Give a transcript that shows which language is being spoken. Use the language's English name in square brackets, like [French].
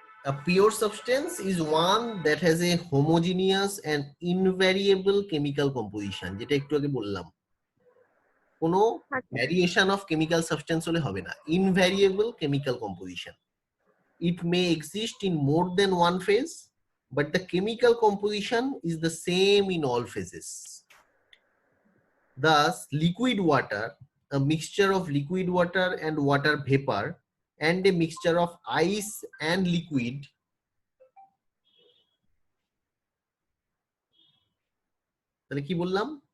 [English] A pure substance is one that has a homogeneous and invariable chemical composition, [Bangla] যেটা একটু আগে বললাম। কোনো আচ্ছা [English] variation of chemical substance [Bangla] হলে হবে না, [English] Invariable chemical composition. It may exist in more than one phase, but the chemical composition is the same in all phases. Thus, liquid water, a mixture of liquid water and water vapor, and a mixture of ice and liquid [Bangla] তাহলে কি বললাম?